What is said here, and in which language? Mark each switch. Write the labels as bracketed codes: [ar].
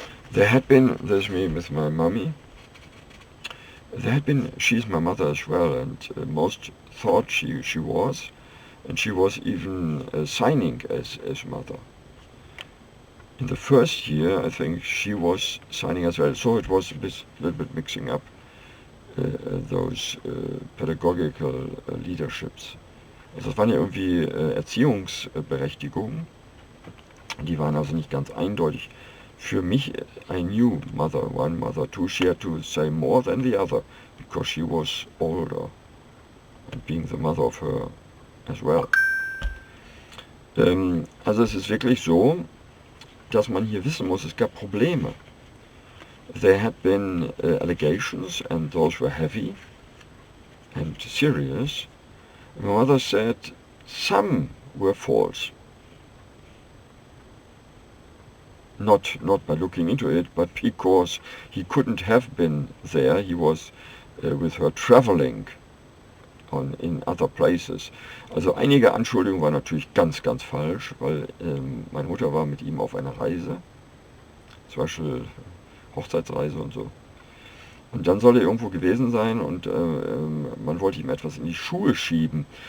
[en] There had been, there's me with my mommy, there had been, she's my mother as well, and most thought she was, and she was even signing as mother. In the first year, I think she was signing as well, so it was a little bit mixing up those pedagogical leaderships. [de] Also das waren ja irgendwie Erziehungsberechtigungen, die waren also nicht ganz eindeutig. Für mich, [en] I knew mother one, mother two, she had to say more than the other, because she was older, and being the mother of her as well. [de] Also es ist wirklich so, dass man hier wissen muss, es gab Probleme. [en] There had been allegations, and those were heavy and serious. My mother said some were false. Not by looking into it, but because he couldn't have been there. He was with her traveling in other places. [de] Also einige Anschuldigungen waren natürlich ganz falsch, weil meine Mutter war mit ihm auf einer Reise, zum Beispiel Hochzeitsreise und so. Und dann soll er irgendwo gewesen sein und man wollte ihm etwas in die Schuhe schieben.